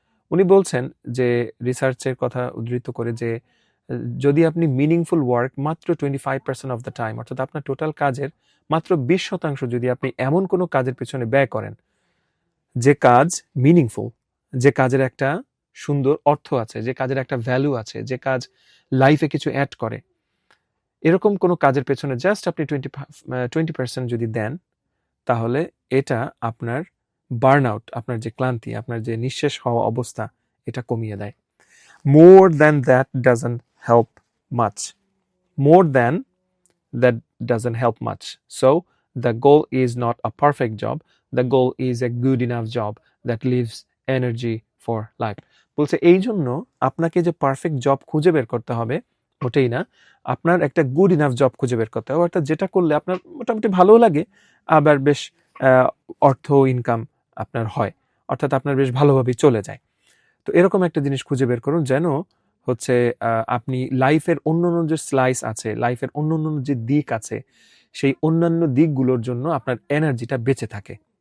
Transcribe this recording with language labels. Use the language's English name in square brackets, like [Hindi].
[Bangla] উনি বলছেন যে রিসার্চের কথা উদ্ধৃত করে যে যদি আপনি মিনিংফুল ওয়ার্ক মাত্র 25% [English] of the time, [Bangla] অর্থাৎ আপনার টোটাল কাজের মাত্র 20% যদি আপনি এমন কোনো কাজের পেছনে ব্যয় করেন যে কাজ মিনিংফুল, যে কাজের একটা সুন্দর অর্থ আছে, যে কাজের একটা ভ্যালু আছে, যে কাজ লাইফে কিছু অ্যাড করে, এরকম কোনো কাজের পেছনে জাস্ট আপনি 20% যদি দেন, তাহলে এটা আপনার বার্ন আউট, আপনার যে ক্লান্তি, আপনার যে নিঃশেষ হওয়া অবস্থা, এটা কমিয়ে দেয়। [English] More than that doesn't help much. More than that doesn't help much. So the goal is not a perfect job. The goal is a good enough job that leaves energy for life. [Bangla] বলছে এই জন্য আপনাকে যে perfect job খুঁজে বের করতে হবে ওটাই না, আপনার একটা গুড ইনাফ জব খুঁজে বের করতে হবে, অর্থাৎ যেটা করলে আপনার মোটামুটি ভালো লাগে, আবার বেশ অর্থ ইনকাম আপনার হয়, অর্থাৎ আপনার বেশ ভালোভাবেই চলে যায়। তো এরকম একটা জিনিস খুঁজে বের করুন, যেন হচ্ছে আপনি লাইফের অন্যান্য যে স্লাইস আছে, লাইফের অন্যান্য যে দিক আছে, সেই অন্যান্য দিকগুলোর জন্য আপনার এনার্জিটা বেঁচে থাকে।